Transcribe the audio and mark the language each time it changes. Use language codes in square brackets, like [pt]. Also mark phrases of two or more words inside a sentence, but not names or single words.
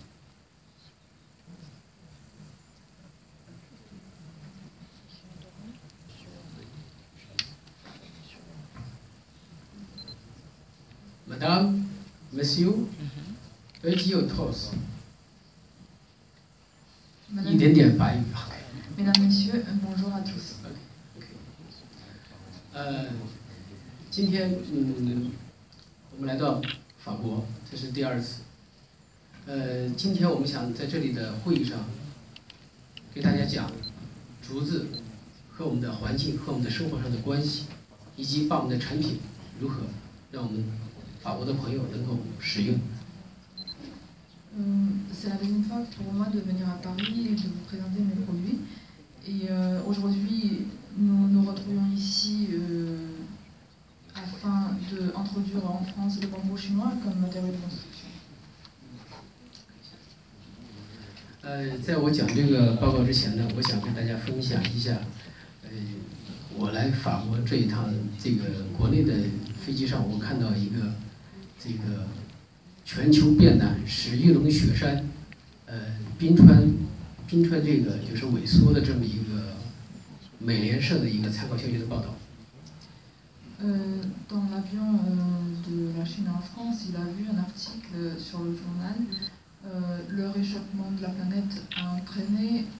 [fr] Madame, Monsieur, petit au trosse. Mesdames, Messieurs, bonjour à tous. [zh] 今天我们来到法国，这是第二次。今天我们想在这里的会议上，给大家讲竹子和我们的环境和我们的生活上的关系，以及把我们的产品如何让我们法国的朋友能够使用。 [fr] C'est la deuxième fois pour moi de venir à Paris et de vous présenter mes produits. Et aujourd'hui, nous nous retrouvons ici afin d'introduire en France le bambou chinois comme matériau de construction. [zh] 在我讲这个报告之前呢，我想跟大家分享一下，我来法国这一趟，这个国内的飞机上，我看到一个这个全球变暖使玉龙雪山，冰川这个就是萎缩的这么一个美联社的一个参考消息的报道。 [fr] Dans l'avion de la Chine en France, il a vu un article sur le journal. Le réchauffement de la planète a entraîné